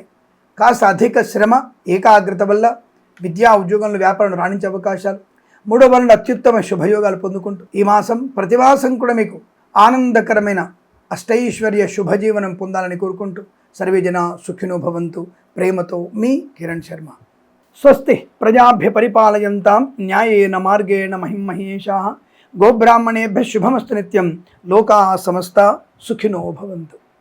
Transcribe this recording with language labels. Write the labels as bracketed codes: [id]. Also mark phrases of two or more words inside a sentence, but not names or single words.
[te] కాస్త అధిక శ్రమ, ఏకాగ్రత వల్ల విద్యా, ఉద్యోగంలో, వ్యాపారంలో రాణించే అవకాశాలు. 3వ వారంలో అత్యుత్తమ శుభయోగాలు పొందుకుంటూ ఈ మాసం ప్రతిమాసం కూడా మీకు ఆనందకరమైన అష్టైశ్వర్య శుభజీవనం పొందాలని కోరుకుంటూ [sa] సర్వే జన సుఖినో భవంతు. [te] ప్రేమతో మీ కిరణ్ శర్మ. [sa] స్వస్తి ప్రజాభ్య పరిపాలయంతాం న్యాయేన మార్గేణ మహిమహేషాః. గోబ్రాహ్మణేభ్యः శుభమస్తు నిత్యం. లోకాः సమస్తా సుఖినో భవంతు.